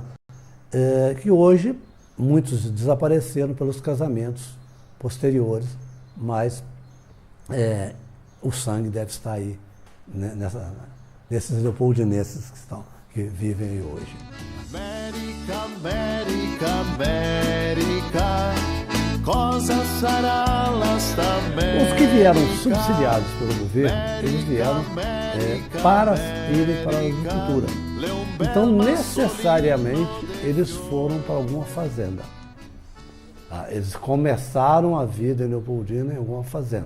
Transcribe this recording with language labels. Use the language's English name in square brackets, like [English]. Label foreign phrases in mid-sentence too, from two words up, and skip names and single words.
[Portuguese] Que hoje muitos desapareceram pelos casamentos posteriores, mas o sangue deve estar aí, né, nesses leopoldinenses que vivem aí hoje. [Italian] América, América, América, cosa sarà sta América? [Portuguese] Os que vieram subsidiados pelo governo, eles vieram para irem para a agricultura. Então, necessariamente, eles foram para alguma fazenda. Eles começaram a vida em Leopoldina em alguma fazenda.